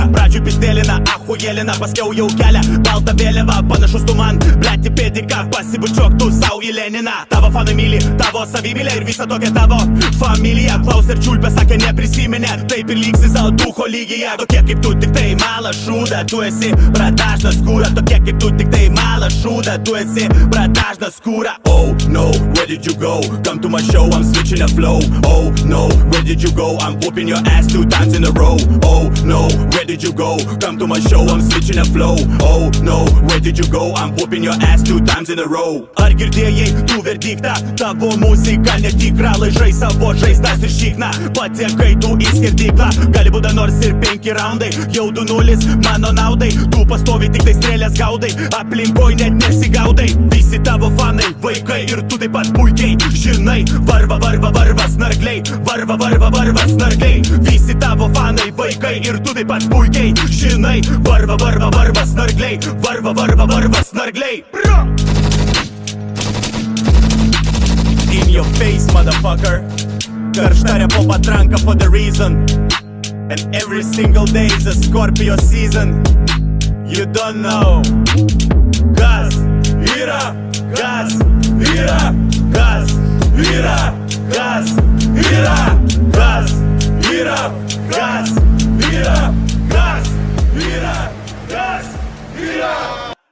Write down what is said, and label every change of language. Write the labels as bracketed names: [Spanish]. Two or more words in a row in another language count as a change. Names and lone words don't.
[Lithuanian] Pradžių pistelina, ahujelina, paskiau jau kelia baltą vėliavą, panašus tu man, blėti pėdika, pasibučiuok tu sau į Leniną. Tavo fanai myli, tavo savimylė ir visa tokia tavo familija. Klaus ir čiulpė, sakė neprisiminė, taip ir lygsi savo ducho lygyje. Tokie kaip tu tik tai mala šūda, tu esi bradažnas skūra. Tokie kaip tu tik tai mala šūda, tu esi bradažnas skūra. [English] Oh no, where did you go? Come to my show, I'm switching the flow. Oh no, where did you go? I'm whooping your ass 2 times in a row. Oh no, where did you go? Come to my show, I'm switching the flow. Oh no, where did you go? I'm whooping your ass 2 times in a row. [Lithuanian] Ar girdėjai tu verdiktą? Tavo muzika netikra, laižai savo žaizdas ir šikna. Patekai tu į skirdyklą, gali būda nors ir 5 raundai. Jau 2-0 mano naudai, tu pastovi tik tai strėlės gaudai. Aplinkoj net nesigaudai, visi tavo fanai vaikai ir tu taip pat puikiai žinai. Varva snargliai, varva snargliai. Visi tavo fanai vaikai ir tu taip pat puikiai žinai. Varva snargliai, varva snargliai. [English] In your face, motherfucker. [Lithuanian] Karšta repo patranka [English] for the reason. And every single day is a Scorpio season. You don't know. [Lithuanian] Gas yra, gas yra, gas yra, gas yra, gas yra, gas yra, gas yra, gas yra.